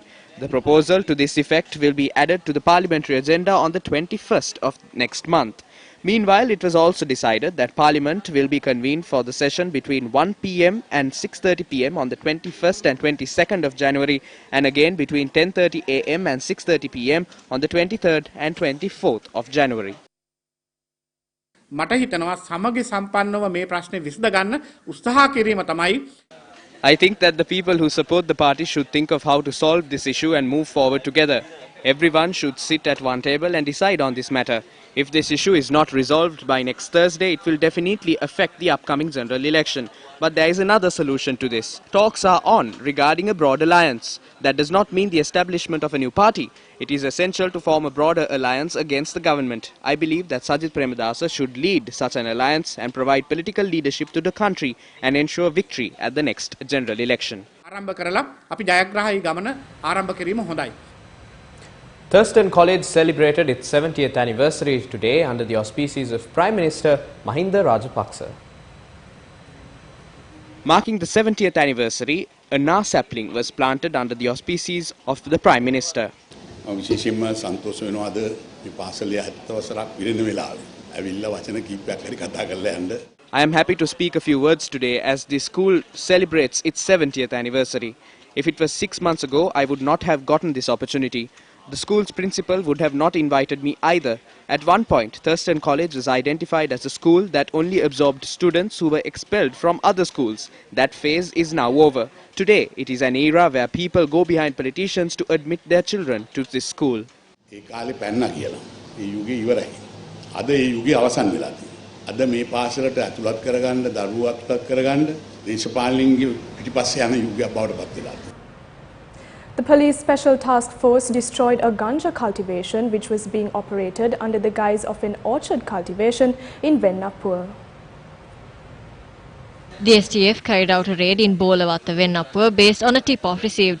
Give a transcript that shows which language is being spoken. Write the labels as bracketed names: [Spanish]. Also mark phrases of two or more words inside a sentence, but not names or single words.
[English] The proposal to this effect will be added to the parliamentary agenda on the 21st of next month. Meanwhile, it was also decided that Parliament will be convened for the session between 1 p.m. and 6:30 p.m. on the 21st and 22nd of January and again between 10:30 a.m. and 6:30 p.m. on the 23rd and 24th of January. [Sinhala] මට හිතනවා සමගි සම්පන්නව මේ ප්‍රශ්නේ විසඳ ගන්න උත්සාහ කිරීම තමයි. [English] I think that the people who support the party should think of how to solve this issue and move forward together. Everyone should sit at one table and decide on this matter. If this issue is not resolved by next Thursday, it will definitely affect the upcoming general election. But there is another solution to this. Talks are on regarding a broad alliance. That does not mean the establishment of a new party. It is essential to form a broader alliance against the government. I believe that Sajith Premadasa should lead such an alliance and provide political leadership to the country and ensure victory at the next general election. [Sinhala] ආරම්භ කරලා අපි ජයග්‍රාහී ගමන ආරම්භ කිරීම හොඳයි. [English] Thurston College celebrated its 70th anniversary today under the auspices of Prime Minister Mahinda Rajapaksa. Marking the 70th anniversary, a Na sapling was planted under the auspices of the Prime Minister. [Sinhala] විශේෂයෙන්ම සන්තෝෂ වෙනවා අද මේ පාසලේ 70 වසරක් පිරෙන වෙලාවේ. ඇවිල්ලා වචන කීපයක් හරි කතා කරලා යන්න. [English] I am happy to speak a few words today as the school celebrates its 70th anniversary. If it was 6 months ago, I would not have gotten this opportunity. The school's principal would have not invited me either. At one point, Thurston College was identified as a school that only absorbed students who were expelled from other schools. That phase is now over. Today, it is an era where people go behind politicians to admit their children to this school. [Sinhala] ඒ කාලේ පැන්නා කියලා. ඒ යුගය ඉවරයි. අද ඒ යුගය අවසන් වෙලා තියෙනවා. අද මේ පාසලට ඇතුළත් කරගන්න, දරුවෝ ඇතුළත් කරගන්න දේශපාලනින්ගේ පිටිපස්සේ යන යුගයක් බවට පත් වෙලා තියෙනවා. [English] The police special task force destroyed a ganja cultivation which was being operated under the guise of an orchard cultivation in Vennapur. The STF carried out a raid in Bolavatta, Vennapur based on a tip-off received.